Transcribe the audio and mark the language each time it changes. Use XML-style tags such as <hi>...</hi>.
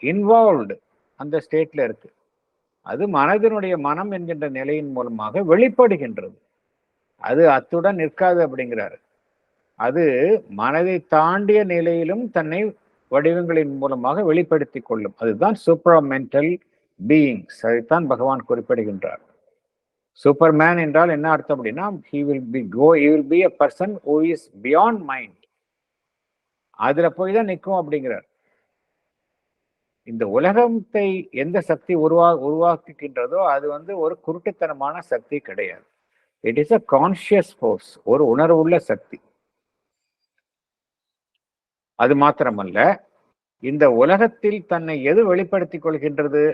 <ta>Involved அந்த ஸ்டேட்ல இருக்கு. அது மனதினுடைய மனம் என்கின்ற நிலையின் மூலமாக வெளிப்படுகின்றது. அது அத்துடன் நிற்காது அப்படிங்கிறாரு. அது மனதை தாண்டிய நிலையிலும் தன்னை வடிவங்களின் மூலமாக வெளிப்படுத்திக் கொள்ளும். அதுதான் சூப்பர்மென்டல் பீயிங்ஸ். அதைத்தான் பகவான் குறிப்பிடுகின்றார். சூப்பர்மேன் என்றால் என்ன அர்த்தம் அப்படின்னா,</ta> <en>he will be a person who is beyond mind.</en> <ta>அதுல போய் தான் நிற்கும் அப்படிங்கிறார். இந்த உலகத்தை எந்த சக்தி உருவாக்குகின்றதோ அது ஒரு குருட்டுத்தனமான சக்தி கிடையாது.</ta> <en>it is a conscious force,</en> <ta>ஒரு உணர்வுள்ள சக்தி. அது மாத்திரமல்ல, இந்த உலகத்தில் தன்னை எது வெளிப்படுத்திக் கொள்கின்றது?</ta>